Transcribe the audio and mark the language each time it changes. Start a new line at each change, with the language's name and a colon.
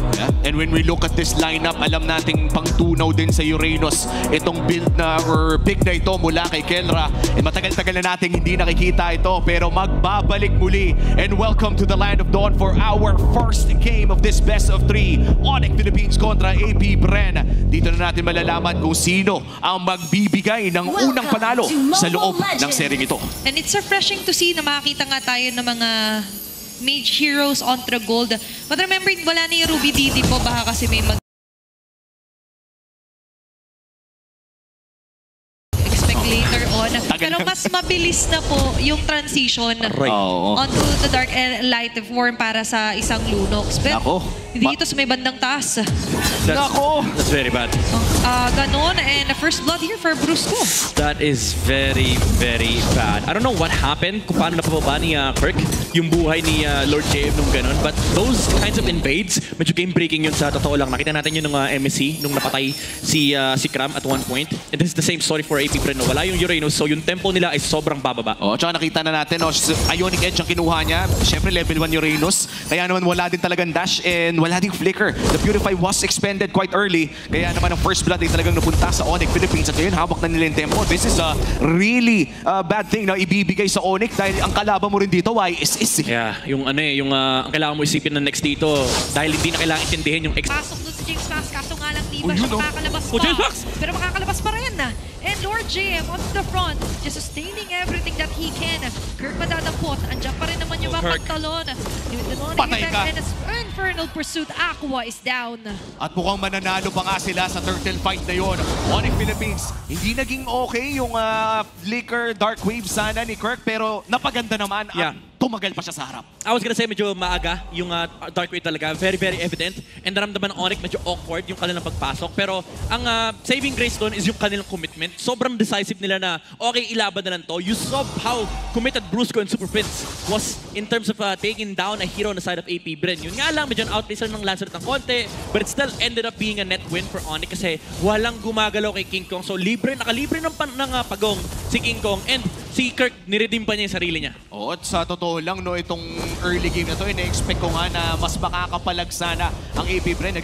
Filipino: Yeah.
English: And when we look at this lineup,
Filipino: alam nating pangtunaw din sa Uranus itong build na or pick na ito mula kay Kelra. And matagal-tagal na nating hindi nakikita ito, pero magbabalik muli.
English: And welcome to the Land of Dawn for our first game of this best of 3.
Filipino: Onyx Philippines kontra AP Bren. Dito na natin malalaman kung sino ang magbibigay ng unang panalo sa loob ng sering ito.
English: And it's refreshing to see
Filipino: na makakita nga tayo ng mga
English: mage heroes onto gold. But remember,
Filipino: wala na yung Ruby Didi po. Baka kasi may expect later on. Pero mas mabilis na po yung
English: transition onto the dark and light form
Filipino: para sa isang Lunox. Pero dito sa may bandang taas.
English: That's very bad.
Filipino: Ganon. And first blood here for Brusco.
English: That is very, very bad. I don't know what happened,
Filipino: kung paano napababa ni Kirk yung buhay ni Lord JM nung ganon.
English: But those kinds of invades,
Filipino: medyo game-breaking yun sa totoo lang. Nakita natin yun ng MSC nung napatay si Cram at one point.
English: And this is the same story for AP Bren.
Filipino: Wala yung Uranus, so yung tempo nila ay sobrang bababa. Tsaka nakita na natin, Ionic Edge ang kinuha niya. Siyempre, level 1 Uranus. Kaya naman wala din talagang dash and wala ding flicker.
English: The Purify was expended quite early.
Filipino: Kaya naman ang first blood ay talagang napunta sa Onyx Philippines. At ngayon, hawak na nila yung tempo.
English: This is a really bad thing
Filipino: na ibibigay sa Onyx dahil ang kalaban mo rin dito, YSS. Yeah, yung ang kailangan mo isipin na next dito dahil hindi na kailangan intindihin yung pasok doon si James Max, kaso nga lang di ba siya makakalabas pa. Pero makakalabas pa rin.
English: And Lord JM on the front, just sustaining everything that he can.
Filipino: Kirk madadampot, andyan pa rin naman yung mga pagtalon. Patay ka.
English: Infernal Pursuit, Aqua is down.
Filipino: At mukhang mananalo pa nga sila sa turtle fight na yun. Onyx Philippines, hindi naging okay yung flicker dark wave sana ni Kirk, pero napaganda naman at tumagal pa siya sa harap.
English: I was gonna say
Filipino: medyo maaga yung dark wave talaga.
English: Very, very evident.
Filipino: And naramdaman ng Onyx medyo awkward yung kanilang pagpasok. Pero ang saving grace doon is yung kanilang commitment. Sobrang decisive nila na okay, ilaban na lang to.
English: You saw how committed Brusco and Super Prince was in terms of taking down a hero on the side of AP Bren.
Filipino: Yun nga lang, medyo outplacer ng Lancer ng konti.
English: But it still ended up being a net win for Onyx
Filipino: kasi walang gumagalaw kay King Kong.
English: So nakalibre ng pagong si King Kong.
Filipino: And si Kirk, niredeem pa niya yung sarili niya. At sa totoo lang, no, itong early game na to, ina-expect ko nga na mas makakapalag sana ang AP Bren.